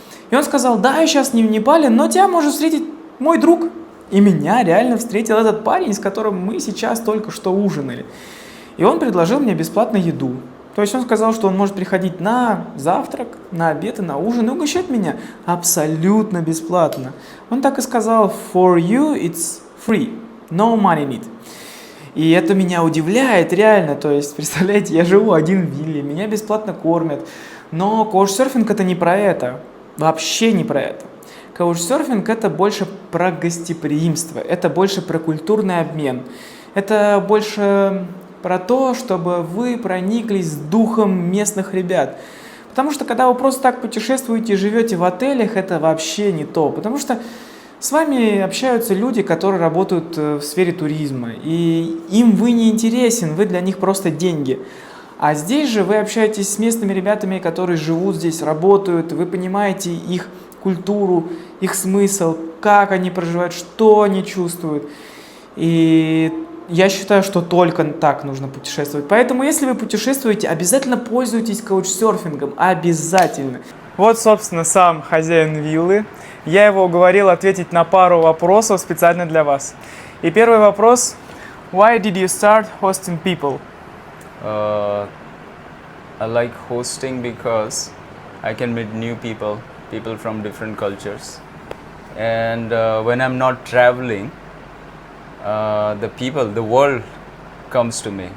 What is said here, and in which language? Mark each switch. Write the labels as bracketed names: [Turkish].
[Russian] И он сказал, да, я сейчас не в Непале, но тебя может встретить мой друг. И меня реально встретил этот парень, с которым мы сейчас только что ужинали. И он предложил мне бесплатно еду. То есть он сказал, что он может приходить на завтрак, на обед и на ужин и угощать меня абсолютно бесплатно. Он так и сказал, [English] for you it's free, no money need. [Russian] И это меня удивляет реально, то есть, представляете, я живу один в вилле, меня бесплатно кормят. Но каучсерфинг это не про это, вообще не про это. Каучсерфинг это больше про гостеприимство, это больше про культурный обмен, это больше про то, чтобы вы прониклись духом местных ребят. Потому что когда вы просто так путешествуете и живете в отелях, это вообще не то. Потому что с вами общаются люди, которые работают в сфере туризма. И им вы не интересен, вы для них просто деньги. А здесь же вы общаетесь с местными ребятами, которые живут здесь, работают, вы понимаете их культуру, их смысл, как они проживают, что они чувствуют. И я считаю, что только так нужно путешествовать. Поэтому, если вы путешествуете, обязательно пользуйтесь каучсерфингом. Обязательно. Вот, собственно, сам хозяин виллы. Я его уговорил ответить на пару вопросов специально для вас. И первый вопрос. [English] Why did you start hosting people? I like hosting because I can meet new people from different cultures. And when I'm not traveling, the world comes to me.